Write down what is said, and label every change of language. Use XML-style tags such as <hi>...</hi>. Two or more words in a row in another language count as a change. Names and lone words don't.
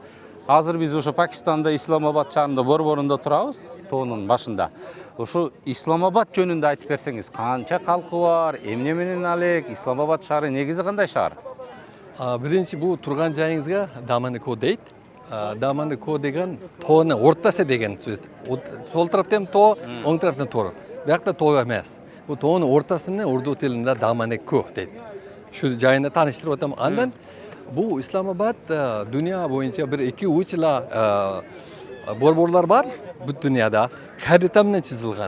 <ky>Азыр биз ошо Пакистанда Исламабад шаарында борборунда турабыз, тоонун башында. Ошо Исламабад жөнүндө айтып берсеңиз, канча калкы бар, эмне менен алек, Исламабад шаары негизи кандай шаар? Биринчи бул турган жайыңызга Даманико дейт. Даманико деген тоонун ортасы деген сөз. Сол тараптан тоо, оң тараптан тоо. Биякта тоо эмес. Бул тоонун ортасыны урду тилинде Даманико дейт. Şu жайына таныштырып атам. Андан бул Исламабад дүйнө боюнча 1-2-3 борборлор бар бүт дүйнөдө. Харита менен чизилген.</ky>